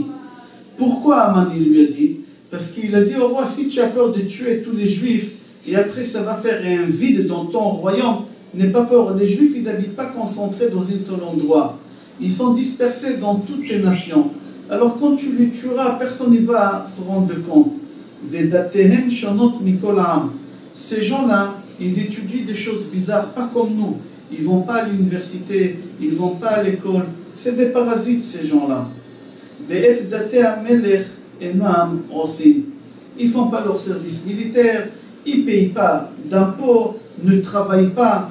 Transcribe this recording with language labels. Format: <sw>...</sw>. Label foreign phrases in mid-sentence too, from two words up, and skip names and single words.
<fr>Pourquoi Haman il lui a dit? Parce qu'il a dit au roi, si tu as peur de tuer tous les Juifs, et après ça va faire un vide dans ton royaume, n'aie pas peur. Les Juifs, ils n'habitent pas concentrés dans un seul endroit. Ils sont dispersés dans toutes les nations. Alors quand tu les tueras, personne ne va se rendre compte.</fr> <he>ודתיהם שונות מכל העם.</he> <fr>Ces gens-là, ils étudient des choses bizarres, pas comme nous. Ils ne vont pas à l'université, ils ne vont pas à l'école. C'est des parasites, ces gens-là.</fr> <he>ואת דתי המלך אינם עושים.</he> <fr>Ils ne font pas leur service militaire, ils ne payent pas d'impôts, ne travaillent pas.</fr>